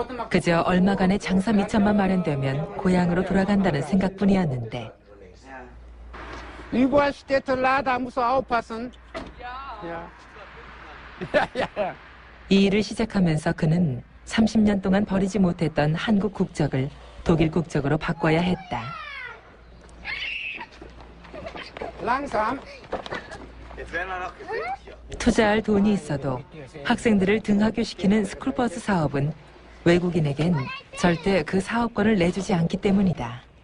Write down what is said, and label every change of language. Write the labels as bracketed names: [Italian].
[Korean] 그저 얼마간의 장사 미천만 마련되면 고향으로 돌아간다는 생각뿐이었는데 [German] Überall steht Lada, musst du aufpassen. Ja. [Korean] 이 일을 시작하면서 그는 30년 동안 버리지 못했던 한국 국적을 독일 국적으로 바꿔야 했다. [German] Langsam. [Korean] 투자할 돈이 있어도 학생들을 등하교시키는 스쿨버스 사업은 외국인에겐 절대 그 사업권을 내주지 않기 때문이다.